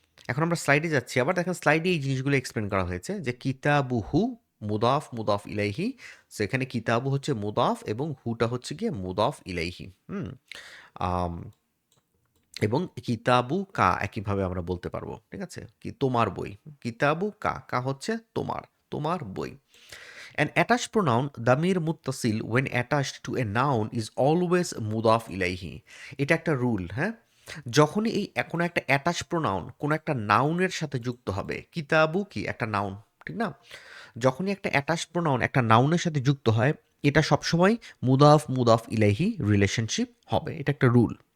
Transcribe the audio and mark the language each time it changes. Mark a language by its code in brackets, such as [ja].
[bn] এখন আমরা স্লাইডে যাচ্ছি, আবার দেখেন স্লাইডে এই জিনিসগুলো এক্সপ্লেন করা হয়েছে যে কিতাবুহু মুদাফ মুদাফ ইলাইহি, সো এখানে কিতাবু হচ্ছে মুদাফ এবং হুটা হচ্ছে গিয়ে মুদাফ ইলাইহি। আম, এবং কিতাবু কা একইভাবে আমরা বলতে পারবো। ঠিক আছে, কি তোমার বই, কিতাবু কা, কা হচ্ছে তোমার, তোমার বই। [en] An attached pronoun damir muttasil when attached to a noun is always mudaf ইলাইহি। [bn] এটা একটা রুল, হ্যাঁ। যখনই এই কোনো একটা অ্যাটাচ প্রোনাউন কোনো একটা নাউনের সাথে যুক্ত হবে, কিতাবু কি একটা নাউন, ঠিক না? যখনই একটা অ্যাটাচ প্রোনাউন একটা নাউনের সাথে যুক্ত হয়, এটা সবসময় মুদাফ মুদাফ ইলাইহি রিলেশনশিপ হবে, এটা একটা রুল।